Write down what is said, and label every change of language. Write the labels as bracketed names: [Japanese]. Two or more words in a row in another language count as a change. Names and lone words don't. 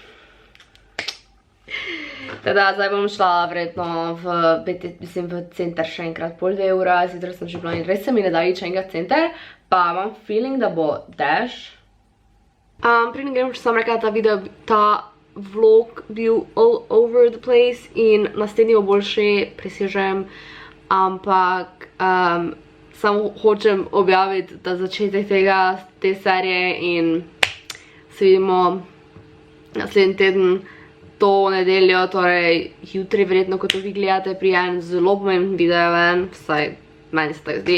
[Slovenian] Teda, zdaj bom šla verjetno v center še enkrat pol 2 ura, zjutraj sem že bila in res se mi ne da iti še enkrat center, pa imam feeling, da bo dež. Preden grem, še sam rekla, ta vlog bil [English] all over the place [Slovenian] in naslednji bo boljši, prisežem, ampak samo hočem objaviti, da začetek te serije in se vidimo naslednji teden, to nedeljo, torej jutri verjetno, ko to vi gledate, prije en zelo pomemben video ven, vsaj meni se tako zdi.